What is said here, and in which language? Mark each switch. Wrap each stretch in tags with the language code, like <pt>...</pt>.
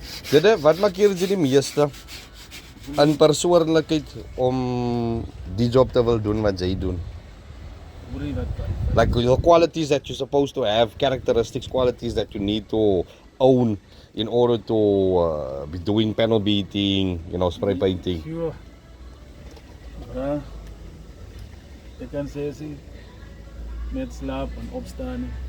<af>Dit wat maak jy die meeste in persoonlikheid om die job te wil doen wat jy doen?</af> <en>Like your qualities that you're supposed to have, characteristics, qualities that you need to own in order to be doing panel beating, you know, spray painting. Sure.</en> <af>Ek kan sê as jy met slaap en opstaan.</af>